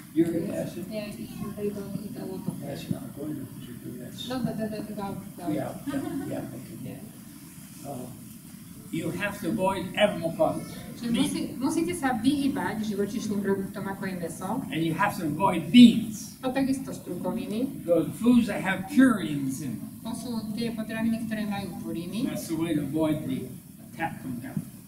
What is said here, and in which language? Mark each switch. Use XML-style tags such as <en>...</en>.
<en>Yeah, they don't eat a lot of That's fish. not good if you do that. No, without. Yeah, okay. You have to avoid animal products.</en> <sk>Čiže musíte sa vyhýbať živočíšnym produktom, ako je meso.</sk> <en>And you have to avoid beans.</en> <sk>A takisto strukoviny.</sk> <en>Those foods that have purines in them.</en> <sk>To sú tie potraviny, ktoré majú puríny.</sk> <en>That's the way to avoid the attack from them.</en>